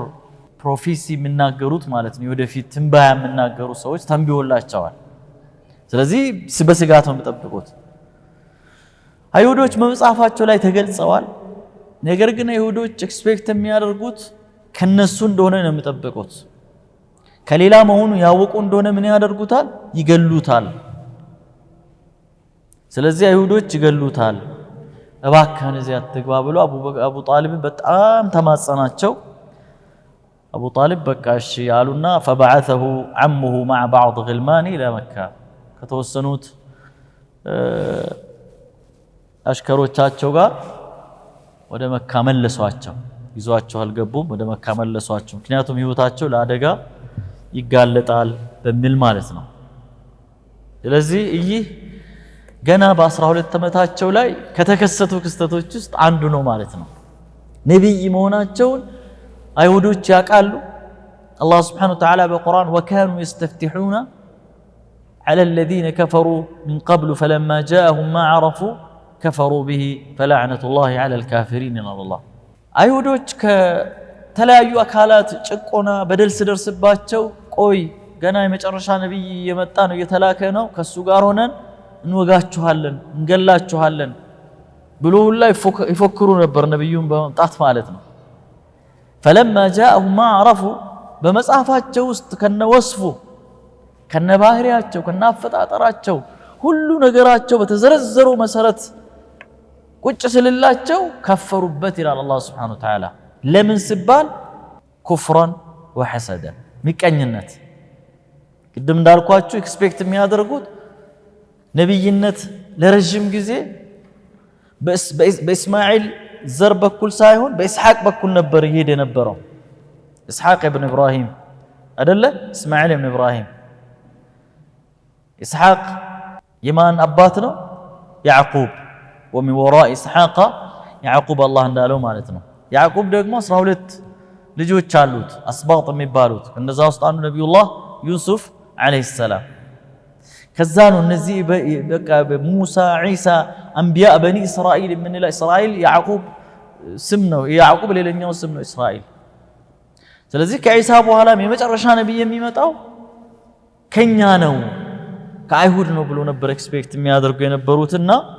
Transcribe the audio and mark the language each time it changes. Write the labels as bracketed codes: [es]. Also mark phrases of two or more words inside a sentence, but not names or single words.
[am] ፕሮፌሲ የሚናገሩት ማለት ነው ወደፊት ትንባያ የሚናገሩ ሰዎች ተንቢዮላቸዋል ስለዚህ በስጋት ነው የሚጠብቁት አይሁዶች በመጽሐፋቸው ላይ ተገልጸዋል ነገር ግን አይሁዶች ኤክስፔክት የሚያደርጉት ከነሱ እንደሆነ ነው የሚጠብቁት ከሌላ መሆኑ ያወቁ እንደሆነ ምን ያደርጉታል ይገሉታል ስለዚህ አይሁዶች ይገሉታል እባክህን እዚህ አትግባ ብሎ አቡ ጣሊብ በጣም ተማጸናቸው አቡ ጣሊብ በቃ እሺ ያሉና [ar] فبعثه عمه مع بعض غلمانه الى مكه [am] ከተወሰኑት አሽከሮቻቸው ጋር ወደ መካ መለሷቸው ይዟቸው አልገቡም ወደ መካ መለሷቸው ምክንያቱም ህይወታቸው ለአደጋ ይጋለጣል በሚል ማለት ነው ስለዚህ ይህ ገና በ12 ዓመታቸው ላይ ከተከሰቱ ክስተቶች ውስጥ አንዱ ነው ማለት ነው ነብይ መሆናቸውን አይሁዶች ያቃሉ አላህ [ar] سبحانه وتعالى [am] በቁርአን [ar] وكانوا يستفتحون على الذين كفروا من قبل فلما جاءهم ما عرفوا كفروا به فلعنة الله على الكافرين إن الله [am] አይሁዶች ከተለያዩ አካላት ጭቆና በደል ሲደርስባቸው ቆይ ገና የመጨረሻ ነብይ የመጣ ነው የተላከ ነው ከሱ ጋር ሆነን እንወጋችኋለን እንገላችኋለን ብሎ ሁላ ይፎክሩ ነበር ነብዩን በመምጣት ማለት ነው [ar] فلما جاءهم ما عرفوا [am] በመጽሐፋቸው ውስጥ ከነወስፉ ከነባህሪያቸው ከናፈጣጠራቸው ሁሉ ነገራቸው በተዘረዘሩ መሰረት ቁጭ ስለላቸው ከፈሩበት ይላል አላህ [ar] سبحانه وتعالى [am] ለምን ሲባል [ar] كفرا وحسدا [am] ሚቀኝነት ቅድም እንዳልኳችሁ ኤክስፔክት የሚያደርጉት ነብይነት ለረጅም ጊዜ በእስማኤል ዘር በኩል ሳይሆን በኢስሐቅ በኩል ነበር ይሄድ የነበረው ኢስሐቅ ኢብኑ ኢብራሂም አይደለ እስማኤል ኢብኑ ኢብራሂም ኢስሐቅ የማን አባት ነው ያዕቁብ [ar] ومن وراء اسحاق [am] ያዕቁብ አላህ እንዳለው ማለት ነው ያዕቁብ ደግሞ 12 ልጆች አሉት አስባጥ የሚባሉት እነዛ ውስጥ አንዱ ነብዩላህ ዩሱፍ [ar] عليه السلام [am] ከዛ ነው እነዚህ በቃ ሙሳ ኢሳ [ar] أنبياء بني إسرائيل [am] ምን ላይ እስራኤል ያዕቁብ ስም ነው ያዕቁብ ሌላኛው ስም ነው እስራኤል ስለዚህ ከኢሳ በኋላ የመጨረሻ ነብይ የሚመጣው ከኛ ነው ከአይሁድ ነው ብሎ ነበር ኤክስፔክት የሚያደርጉ የነበሩትና